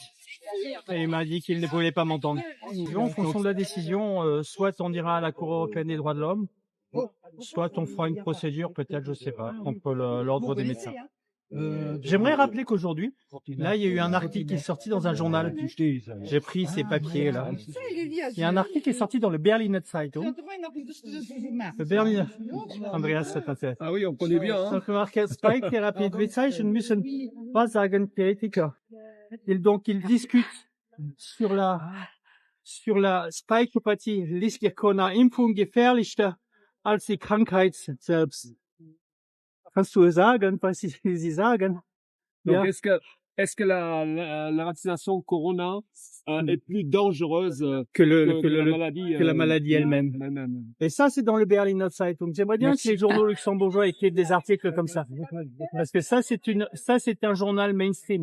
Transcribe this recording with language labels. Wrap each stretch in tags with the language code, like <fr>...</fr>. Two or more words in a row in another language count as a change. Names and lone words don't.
<fr>Et il m'a dit qu'il ne pouvait pas m'entendre. En fonction de la décision, soit on ira à la Cour européenne des droits de l'homme, soit on fera une procédure, peut-être, je sais pas, contre l'ordre des médecins. J'aimerais rappeler qu'aujourd'hui, là, il y a eu un article qui est sorti dans un journal. J'ai pris ces papiers là. Il y a un article qui est sorti dans le Berliner Zeitung. Le Berliner. Andreas, ça t'intéresse. Ah oui, on connaît bien. Hein. Donc, marqué</fr> <de>Spike-Therapie bezeichnen müssen, was sagen Kritiker?</de> <fr>Donc, ils discutent sur la Spike-Therapie.</fr> <de>Ist die Corona-Impfung gefährlicher als die Krankheit selbst? Kannst du sagen, was sie sagen?</de> <fr>Donc,</fr> <de>Ja.</de> <fr>est-ce que la vaccination Corona est plus dangereuse que la maladie elle-même. Et ça, c'est dans le Berliner Zeitung. J'aimerais bien que les journaux luxembourgeois écrivent des articles comme ça. Parce que ça, c'est un journal mainstream.</fr>